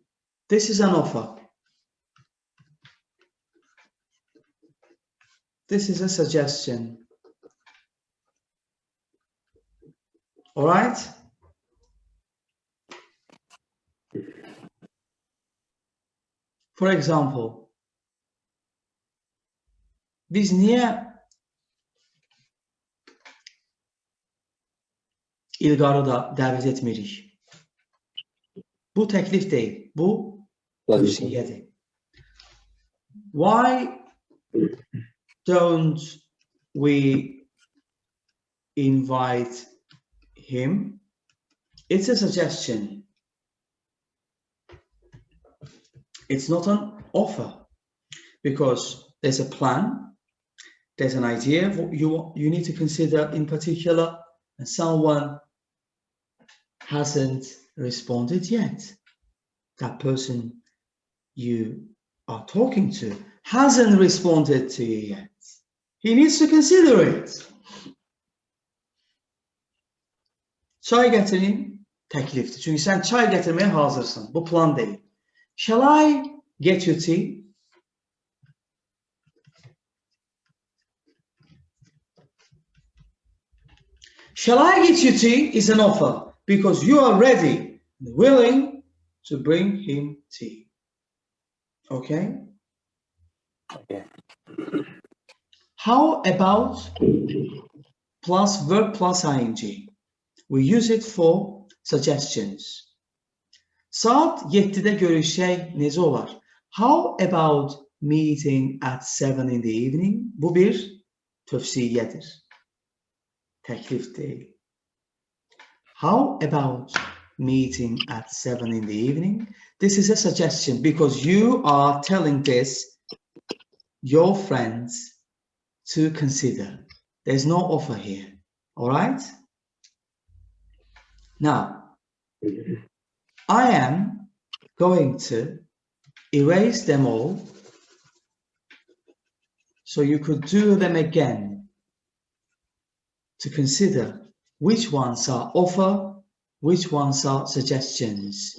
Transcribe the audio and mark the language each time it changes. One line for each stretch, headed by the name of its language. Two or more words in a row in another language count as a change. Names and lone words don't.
English: This is an offer. This is a suggestion. All right? For example,
Azerbaijani: biz niye İlqarı da dəvət etmirik? Bu təklif deyil, bu tövsiyədir.
English: Why don't we invite him? It's a suggestion. It's not an offer, because there's a plan, there's an idea you need to consider in particular, and someone hasn't responded yet. That person you are talking to hasn't responded to you yet. He needs to consider it.
Azerbaijani: Çay gətirin təklifdir. Çünki sən çay gətirməyə hazırsın. Bu plan deyil.
English: Shall I get you tea? Shall I get you tea is an offer, because you are ready and willing to bring him tea. Okay? Okay. How about plus verb plus ing? We use it for suggestions.
Azerbaijani: Saat 7'de görüşək necə olar?
English: How about meeting at 7 in the evening?
Azerbaijani: Bu bir tövsiyədir. Təklif deyil.
English: How about meeting at 7 in the evening? This is a suggestion, because you are telling your friends to consider. There's no offer here. All right? Now, I am going to erase them all So you could do them again to consider which ones are offer, which ones are suggestions.